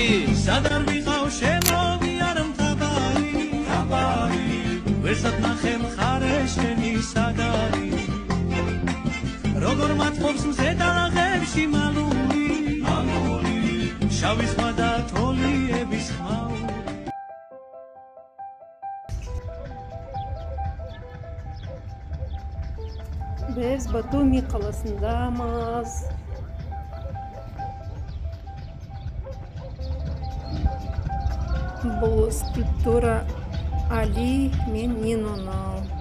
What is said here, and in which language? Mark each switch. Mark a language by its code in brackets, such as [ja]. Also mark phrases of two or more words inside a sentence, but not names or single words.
[ka] სადარ ვიყავ შემოვიარ მთავარი ვერსად ნახე მხარე შენი სადარი როგორ მათყობს მზე დაღებში მალული შავი ზღვა და თოლიების ხმაური [kk] Biz Batumi қаласындамыз. Бұл скульптура Али мен Ниноның.